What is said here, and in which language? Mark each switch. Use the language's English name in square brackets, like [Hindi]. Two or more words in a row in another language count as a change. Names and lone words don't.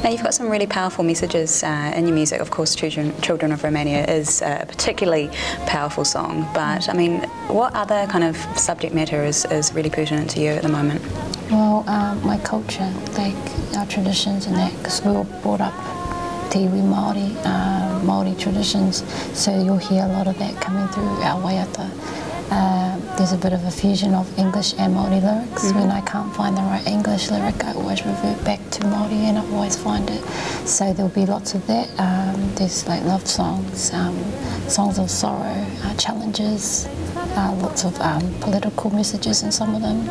[English] Now, you've got some really powerful messages in your music. Of course, Children of Romania is a particularly powerful song, but I mean, what other kind of subject matter is really pertinent to you at the moment? Well, my culture, like our traditions and that, because we were brought up [Māori] te iwi Maori [English] traditions, so you'll hear a lot of that coming through our waiata. There's a bit of a fusion of English and Maori lyrics. When I can't find the right English lyric, I always revert back to Maori and I always find it. So there'll be lots of that. There's like love songs, songs of sorrow, challenges, lots of political messages in some of them.